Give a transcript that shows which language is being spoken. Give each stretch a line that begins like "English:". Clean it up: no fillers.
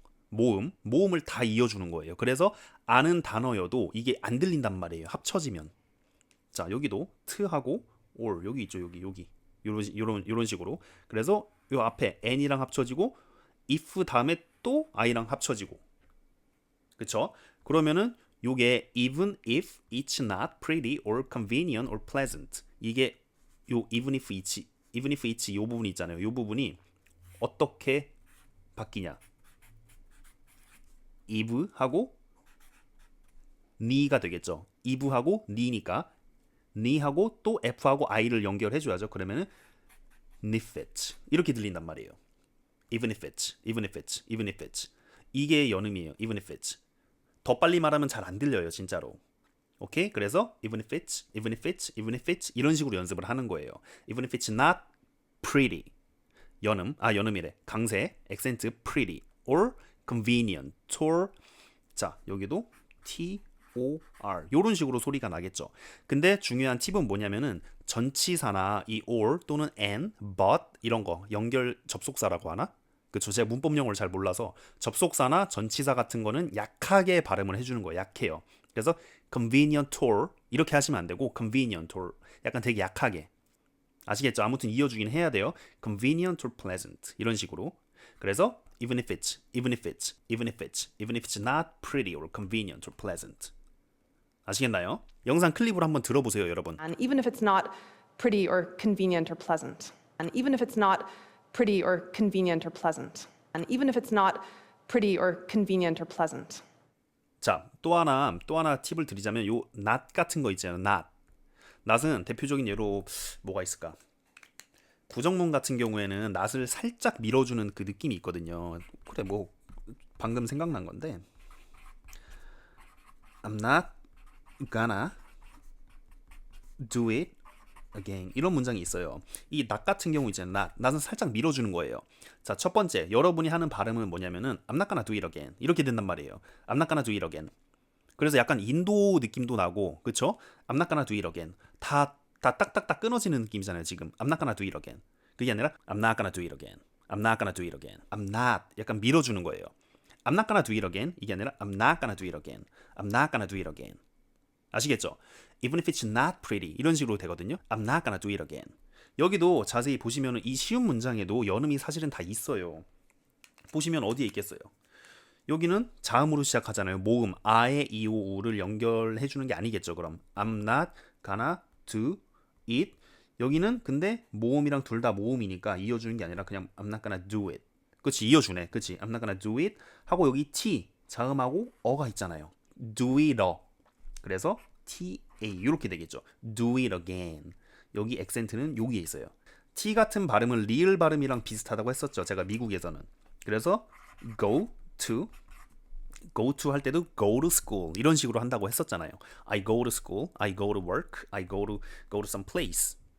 Korean: 모음을 다 이어주는 거예요. 그래서 아는 단어여도 이게 안 들린단 말이에요. 합쳐지면. 자, 여기도 트하고 or 여기 있죠. 여기 이런 식으로. 그래서 요 앞에 n이랑 합쳐지고 if 다음에 또 i랑 합쳐지고. 그쵸? 그러면은 요게
English: even if it's not pretty or convenient or pleasant.
Korean: 이게 요 even if it's 요 부분이 있잖아요. 요 부분이 어떻게 바뀌냐? if하고 ni가 되겠죠. if하고 ni니까 ni하고 또 f하고 i를 연결해 줘야죠. 그러면은 if it 이렇게 들린단 말이에요.
English: even if it's
Korean: 이게 연음이에요.
English: even if it's
Korean: 더 빨리 말하면 잘 안 들려요, 진짜로. 오케이? 그래서
English: even if it's
Korean: 이런 식으로 연습을 하는 거예요.
English: even if it's not pretty
Korean: 연음이래. 강세 액센트
English: pretty or convenient or
Korean: 자 여기도 TOR 요런 식으로 소리가 나겠죠. 근데 중요한 팁은 뭐냐면은 전치사나 이 or 또는 and, but 이런 거 연결 접속사라고 하나? 그쵸. 제가 문법 용어를 잘 몰라서 접속사나 전치사 같은 거는 약하게 발음을 해주는 거예요. 약해요. 그래서 convenient or 이렇게 하시면 안 되고 convenient or 약간 되게 약하게 아시겠죠? 아무튼 이어주긴 해야 돼요.
English: convenient or pleasant
Korean: 이런 식으로.
English: 그래서 even if it's not pretty or convenient or pleasant.
Korean: 아시겠나요? 영상 클립으로 한번 들어보세요, 여러분.
English: And even if it's not pretty or convenient or pleasant. And even if it's not pretty or convenient or pleasant. And even if it's not pretty or convenient or pleasant.
Korean: 자, 또 하나 팁을 드리자면 요 not 같은 거 있잖아요. not은 대표적인 예로 뭐가 있을까? 부정문 같은 경우에는 not을 살짝 밀어주는 그 느낌이 있거든요. 그래 뭐 방금 생각난 건데
English: I'm not gonna do it again
Korean: 이런 문장이 있어요. 이 not 같은 경우 있잖아요. not은 살짝 밀어주는 거예요. 자, 첫 번째 여러분이 하는 발음은 뭐냐면은
English: I'm not gonna do it again
Korean: 이렇게 된단 말이에요.
English: I'm not gonna do it again.
Korean: 그래서 약간 인도 느낌도 나고, 그쵸?
English: I'm not gonna do it again.
Korean: 다 딱딱딱 끊어지는 느낌이잖아요, 지금.
English: I'm not gonna do it again.
Korean: 그게 아니라
English: I'm not gonna do it again. I'm not gonna do it again. I'm not. 약간 밀어주는 거예요. I'm not gonna do it again.
Korean: 이게 아니라
English: I'm not gonna do it again. I'm not gonna do it again.
Korean: 아시겠죠?
English: Even if it's not pretty. 이런 식으로 되거든요. I'm not gonna do it again.
Korean: 여기도 자세히 보시면 이 쉬운 문장에도 연음이 사실은 다 있어요. 보시면 어디에 있겠어요? 여기는 자음으로 시작하잖아요. 모음 아에 이오우를 연결해 주는 게 아니겠죠. 그럼
English: I'm not gonna do it
Korean: 여기는 근데 모음이랑 둘 다 모음이니까 이어주는 게 아니라 그냥
English: I'm not gonna do it.
Korean: 그치, 이어주네. 그치,
English: I'm not gonna do it
Korean: 하고 여기 T 자음하고 어가 있잖아요.
English: do it 어.
Korean: 그래서 TA 이렇게 되겠죠.
English: do it again.
Korean: 여기 액센트는 여기에 있어요. T 같은 발음은 리을 발음이랑 비슷하다고 했었죠. 제가 미국에서는. 그래서 go to 할 때도 go to school 이런 식으로 한다고 했었잖아요.
English: I go to school, I go to work, I go to some place.